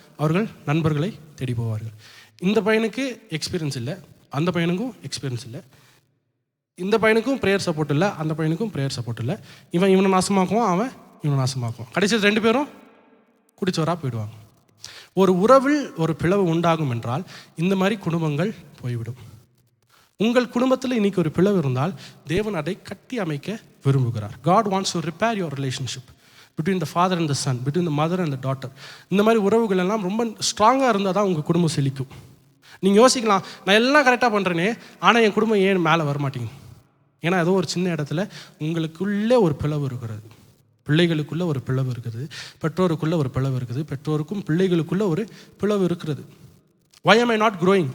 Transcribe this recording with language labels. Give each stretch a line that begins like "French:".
Tamil: அவர்கள் நண்பர்களை தேடி போவார்கள். இந்த பையனுக்கு எக்ஸ்பீரியன்ஸ் இல்லை, அந்த பையனுக்கும் எக்ஸ்பீரியன்ஸ் இல்லை, இந்த பையனுக்கும் ப்ரேயர் சப்போர்ட் இல்லை, அந்த பையனுக்கும் ப்ரேயர் சப்போர்ட் இல்லை. இவனை நாசமாக்குவான், அவன் இவனை நாசமாக்குவான். கடைசியில் ரெண்டு பேரும் குடிச்சவராக போயிடுவாங்க. ஒரு உறவில் ஒரு பிளவு உண்டாகும் என்றால் இந்த மாதிரி குடும்பங்கள் போய்விடும். உங்கள் குடும்பத்தில் இன்னைக்கு ஒரு பிளவு இருந்தால் தேவன் அதை கட்டி அமைக்க விரும்புகிறார்.
English: God wants to repair your relationship between the father and the son, between the mother and the daughter.
Tamil: இந்த மாதிரி உறவுகள் எல்லாம் ரொம்ப ஸ்ட்ராங்காக இருந்தால் தான் உங்கள் குடும்பம் செழிக்கும். நீங்கள் யோசிக்கலாம், நான் எல்லாம் கரெக்டாக பண்ணுறேனே, ஆனால் என் குடும்பம் ஏன் மேலே வரமாட்டேங்குது? ஏன்னா ஏதோ ஒரு சின்ன இடத்துல உங்களுக்குள்ளே ஒரு பிளவு இருக்கிறது. பிள்ளைகளுக்குள்ளே ஒரு பிளவு இருக்குது, பெற்றோருக்குள்ளே ஒரு பிளவு இருக்குது, பெற்றோருக்கும் பிள்ளைகளுக்குள்ளே ஒரு பிளவு இருக்கிறது.
English: why am I not growing?